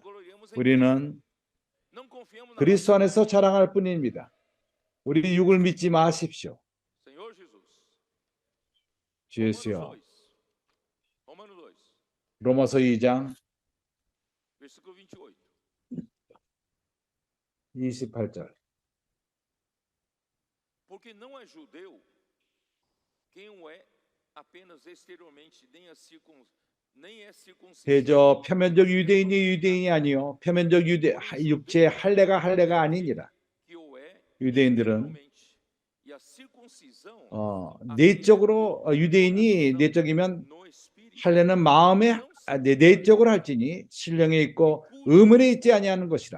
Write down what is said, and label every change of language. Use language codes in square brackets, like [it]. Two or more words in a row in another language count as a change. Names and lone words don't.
[ko] 우리는 그리스도 안에서 자랑할 뿐입니다. 우리 육을 믿지 마십시오. 주 예수여. 로마서 2장 28절. [pt] Porque não é judeu quem o é apenas exteriormente, nem é circuncisão. [ko] 대저 표면적 유대인이 아니요, 표면적 육체의 할례가 아니니라. 유대인들은 내적으로 유대인이 내적이면 할례는 마음에 내적으로 할지니 신령에 있고 의문에 있지 아니하는 것이라.